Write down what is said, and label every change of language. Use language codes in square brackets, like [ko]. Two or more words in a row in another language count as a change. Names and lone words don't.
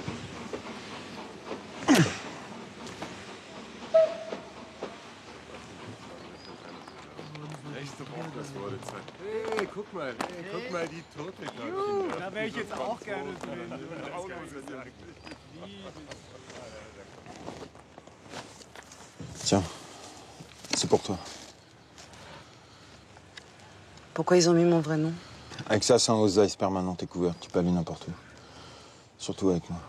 [de] Hey, guck mal, die Turteltäubchen. Da wäre ich jetzt auch gerne drin. [fr] Tiens, c'est pour toi. Pourquoi ils ont mis mon vrai nom? Avec ça, c'est un Ausweis permanent, t'es couvert. Tu peux aller n'importe où. Surtout avec moi.